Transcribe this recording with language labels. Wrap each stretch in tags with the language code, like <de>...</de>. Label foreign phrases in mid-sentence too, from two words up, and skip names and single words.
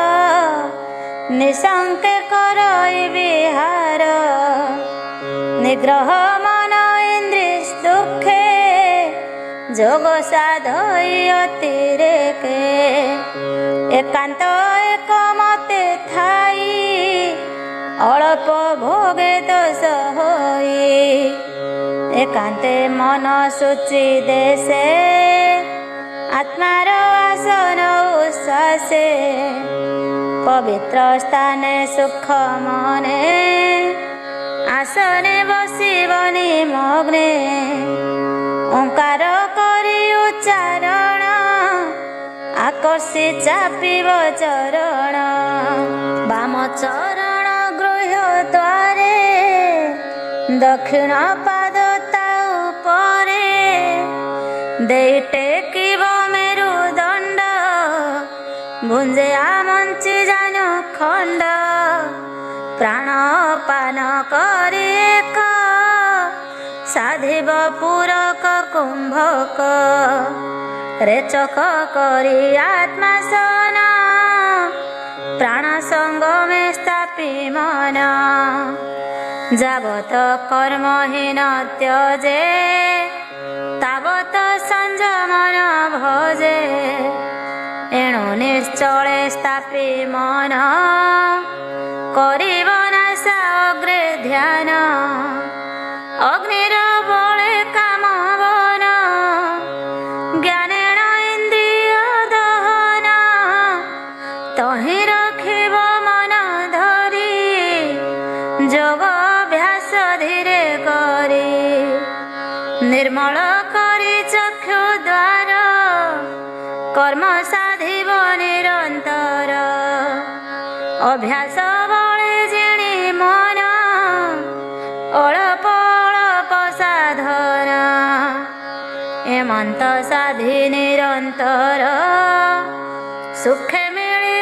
<or>ନିଶଂକେ କରଇ ବିହାର ନିଗ୍ରହ ମନ ଇଂଦ୍ରିୟ ଦୁଖେ ଜୋଗ ସାଧଇ ଅତିରେକେ ଏକାଂତ ଏକ ମତେ ଥାଇ ଅଲ୍ପ ଭୋଗେ ଦୋଷ ହୋଇ ଏକାଂତେ ମନ ସୂଚୀ ଦେଶେ ଆତ୍ମାର ଆସନ ଉଶ୍ୱାସେ ପବିତ୍ର ସ୍ଥାନେ ସୁଖ ମନେ ଆସନେ ବସିବନି ମଗ୍ନେ ଓଂକାର କରୀ ଉଚ୍ଚାରଣ ଆକର୍ଷି ଚାପିବ ଚରଣ ବାମ ଚରଣ ଗୃହ୍ୟ ଦ୍ୱାରେ ଦକ୍ଷିଣ ପାଦ ତା ଉପରେ ଦେଇ ଟେକିବ ମେରୁଦଂଡ ଭୁଂଜେ ଆମଂଚି ଜାନୁ ଖଂଡ ପ୍ରାଣ ପାନ କରୀ ଏକ ସାଧିବ ପୂରକ କୁଂଭକ ରେଚକ କରୀ ଆତ୍ମା ସନ ପ୍ରାଣ ସଂଗ ମେଁ ସ୍ଥାପୀ ମନ ଜାବତ କର୍ମହୀନ ତ୍ୟଜେ ତାବତ ସଂଯମନ ଭଜେ ଏଣୁ ନିଶ୍ଚଲେ ସ୍ଥାପୀ ମନ କରିବ ନାଶା ଅଗ୍ରେ ଧ୍ୟାନ ଅଗ୍ନିର ବଳେ କାମ ବନ ଜ୍ଞାନେନ ଇଂଦ୍ରିୟ ଦହନ ତହି ରଖିବ ମନ ଧରୀ ଜୋଗ ଅଭ୍ୟାସ ଧୀରେ ନିର୍ମଲ କରୀ ଚକ୍ଷୁ ଦ୍ୱାର କର୍ମ ସାଧିବ ନିରଂତର ଅଭ୍ୟାସ ବଳେ ଜିଣୀ ମନ ଅଳପ ଅଳପ ସାଧନା ଏମଂତ ସାଧି ନିରଂତର ସୁଖେ ମିଲିବ</or>